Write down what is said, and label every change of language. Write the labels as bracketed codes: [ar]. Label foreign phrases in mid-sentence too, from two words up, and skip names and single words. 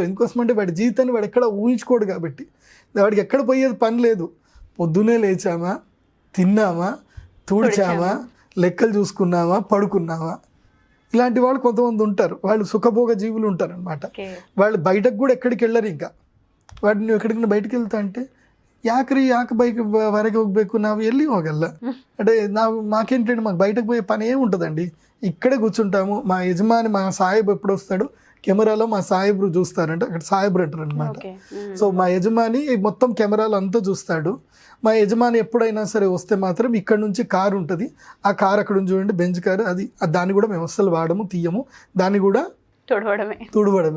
[te] ఎందుకోసమంటే వాడి జీవితాన్ని వాడు ఎక్కడ ఊహించుకోడు కాబట్టి వాడికి ఎక్కడ పోయేది పని లేదు. పొద్దునే లేచామా, తిన్నామా, తుడిచామా, లెక్కలు చూసుకున్నామా, పడుకున్నామా. ఇలాంటి వాళ్ళు కొంతమంది ఉంటారు. వాళ్ళు సుఖభోగ జీవులు ఉంటారు అనమాట. వాళ్ళు బయటకు కూడా ఎక్కడికి వెళ్ళరు. ఇంకా వాడిని నువ్వు ఎక్కడికైనా ಬಯಟಕ್ಕೆ వెళ్తా అంటే [kn] ಯಾಕೆ ಬೈಕ್ ಹೊರಗೆ ಹೋಗ್ಬೇಕು, ನಾವು ಎಲ್ಲಿ ಹೋಗಲ್ಲ [te] అంటే మాకేంటంటే మాకు బయటకు పోయే పని ఏమి ఉంటుందండి, ఇక్కడే కూర్చుంటాము. మా యజమాని, మా సాహెబ్ ఎప్పుడు వస్తాడు, కెమెరాలో మా సాహెబ్రు చూస్తారంటే, అక్కడ సాహెబ్రు అంటారు అనమాట. సో మా యజమాని మొత్తం కెమెరాలో అంతా చూస్తాడు. మా యజమాని ఎప్పుడైనా సరే వస్తే మాత్రం ఇక్కడ నుంచి కారు ఉంటుంది, ఆ కారు అక్కడ నుంచి చూడండి, బెంచ్ కారు, అది దాన్ని కూడా మేము అస్సలు వాడము, తీయము, దాన్ని కూడా తుడవడమే.